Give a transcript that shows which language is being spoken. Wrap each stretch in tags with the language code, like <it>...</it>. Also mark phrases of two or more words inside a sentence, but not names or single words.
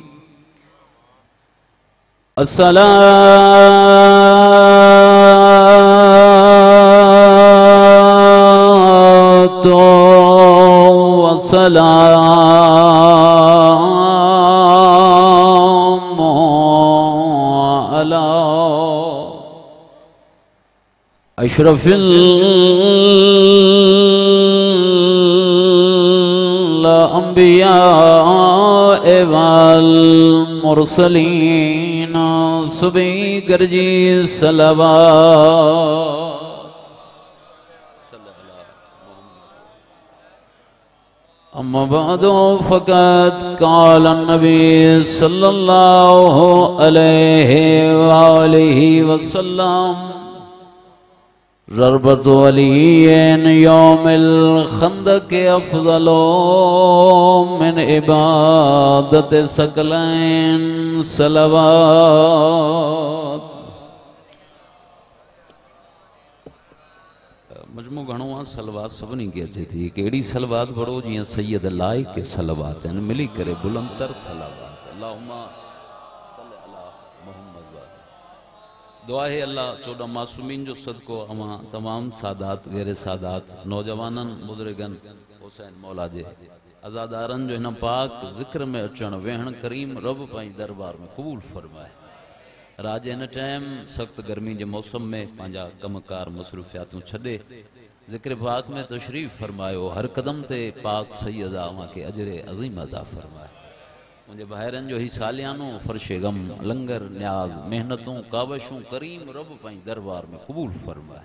<ar>الصلاة والسلام على أشرف الأنبياء والمرسلين.</ar> <sd>सुबह गरजी सलवात।</sd> <ar>أما بعد فقط قال النبي صلى الله عليه وسلم ضربة علي يوم الخندق أفضل من عبادة الثقلين.</ar> <sd>सलवात। मजमू घणो आहे सलवात सभिनी खे अचे थी। कहिड़ी सलवात पढ़ो जीअं सैयद लाई के सलवात आहिनि मिली करे बुलंद तर सलवात।</sd> <ar>اللهم صل على محمد</ar> <sd>व दुआ है अल्लाह 14 मासूमीन जो सदको अमा तमाम सादात गैर सादात नौजवानन बुजुर्गन हुसैन मौला जे अज़ादारन जो हिन पाक ज़िक्र में अचण वेहण करीम रब पंहिंजे दरबार में क़बूल फरमाए। राज इन टाइम सख्त गर्मी के मौसम में पंहिंजा कमकार मसरूफियातूं छॾे ज़िक्र पाक में तशरीफ़ फरमायो। हर कदम ते पाक सैयद अवां खे अजरे अज़ीम अता फरमाए। मुझे भाइरनि जो ही सालियानो फर्शे गम लंगर न्याज मेहनतूं कावशूं करीम रब पंहिंजे दरबार में क़बूल फरमाए।</sd>